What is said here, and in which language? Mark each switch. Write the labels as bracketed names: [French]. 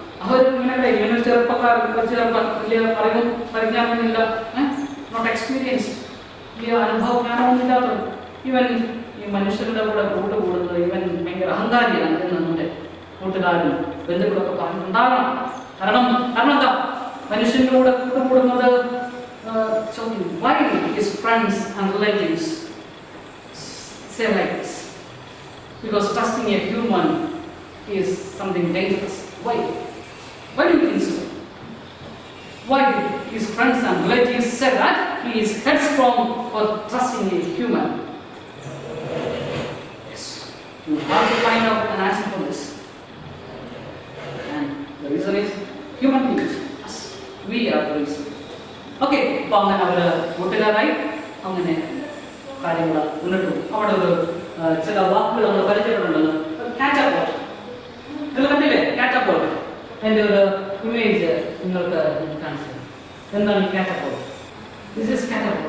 [Malayalam] അവർ ഇങ്ങനെ ഇവനൊരു ചെറുപ്പക്കാർ വലിയ അറിവും പരിജ്ഞാനമില്ല, നോട്ട് എക്സ്പീരിയൻസ്, വലിയ അനുഭവജ്ഞാനമൊന്നുമില്ലാത്തത്. ഇവൻ ഈ മനുഷ്യരുടെ കൂടെ കൂടുന്നത് ഇവൻ ഭയങ്കര അഹങ്കാരിയാണ് എന്ന് നമ്മുടെ കൂട്ടുകാരും ബന്ധുക്കളൊക്കെ പറഞ്ഞിട്ടുണ്ടാകണം. കാരണം എന്താ, മനുഷ്യൻ്റെ കൂടെ കൂടുന്നത് [English] choking. Why his friends and relatives say like this? Because trusting a human is something dangerous. Why? Why do you think so? Why did his friends and relatives say that he is headstrong for trusting a human? Yes. You have to find out an answer for this. And the reason is human beings. Yes. We are the reason. [Malayalam] Okay, അപ്പോൾ അങ്ങനെ അവർ കൂട്ടുകാരായി അങ്ങനെ കാര്യങ്ങൾ മുന്നോട്ട് പോകും. അവിടെ ഒരു ചില വാക്കുകൾ നമ്മൾ പരിചയപ്പെടുന്നുണ്ടല്ലോ. കാറ്റപ്പോട്ട്. നിങ്ങൾ കണ്ടില്ലേ കാറ്റപ്പോട്ട്? അതിൻ്റെ ഒരു ഇമേജ് നിങ്ങൾക്ക് കാണിച്ചു തരാം. എന്താണ് ഈ കാറ്റപ്പോട്ട്? This is കാറ്റപ്പോട്ട്.